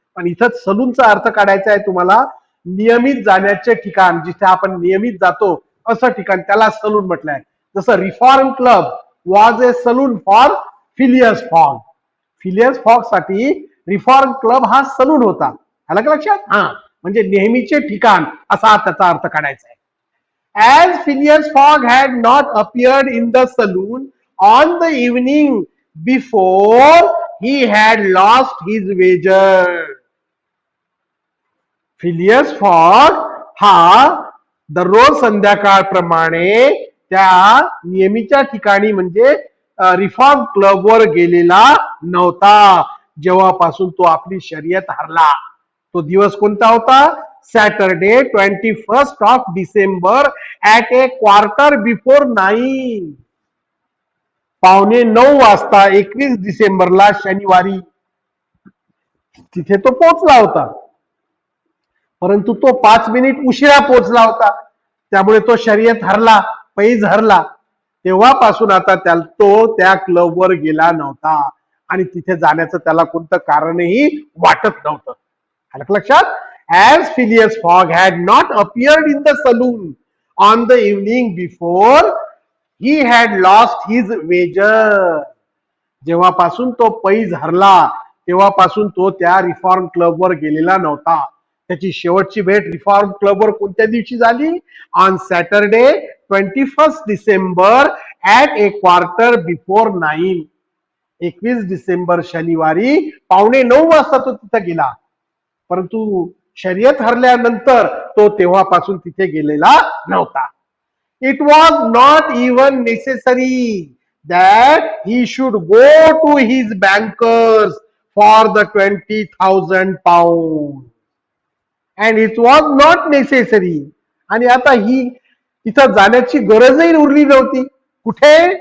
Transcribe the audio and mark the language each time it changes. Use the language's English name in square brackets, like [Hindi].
[Marathi] पण इथं सलूनचा अर्थ काढायचा आहे तुम्हाला नियमित जाण्याचे ठिकाण, जिथे आपण नियमित जातो असं ठिकाण, त्याला सलून म्हटलंय. [English] जसं Reform Club was a saloon for Phileas Fogg. [Marathi] Phileas fog साठी रिफॉर्म क्लब हा सलून होता. आलं का लक्षात? म्हणजे नेहमीचे ठिकाण असा त्याचा अर्थ काढायचा आहे. [English] As Phileas Fogg had not appeared in the saloon on the evening before, he had lost his wager. [Marathi] Phileas fog हा दररोज संध्याकाळप्रमाणे त्या नेहमीच्या ठिकाणी म्हणजे रिफॉर्म क्लबवर गेलेला नव्हता जेव्हापासून तो आपली शर्यत हरला. तो दिवस कोणता होता? [English] Saturday 21 of December at a quarter before 9. [Marathi] 9:15 वाजता 21 डिसेंबरला शनिवारी तिथे तो पोहोचला होता. परंतु तो 5 मिनिट उशिरा पोहोचला होता, त्यामुळे तो शर्यत हरला, पैज हरला. तेव्हापासून आता तो त्या क्लबवर गेला नव्हता आणि तिथे जाण्याचं त्याला कोणतं कारणही वाटत नव्हतं. आलं लक्षात? [English] As Phileas Fogg had not appeared in the saloon on the evening before, he had lost his wager. [Marathi] जेव्हापासून तो पैज हरला तेव्हापासून तो त्या रिफॉर्म क्लबवर गेलेला नव्हता. त्याची शेवटची भेट रिफॉर्म क्लबवर कोणत्या दिवशी झाली? [English] On Saturday 21 December at a quarter before 9. [Marathi] 21 December शनिवारी 8:45 वाजता तो तिथे गेला. परंतु शर्यत हरल्यानंतर तो तेव्हापासून तिथे गेलेला नव्हता. [English] It was not even necessary that he should go to his bankers for the 20,000 pounds, and it was not necessary. [Marathi] आणि आता ही तिथं जाण्याची गरजही उरली नव्हती. कुठे?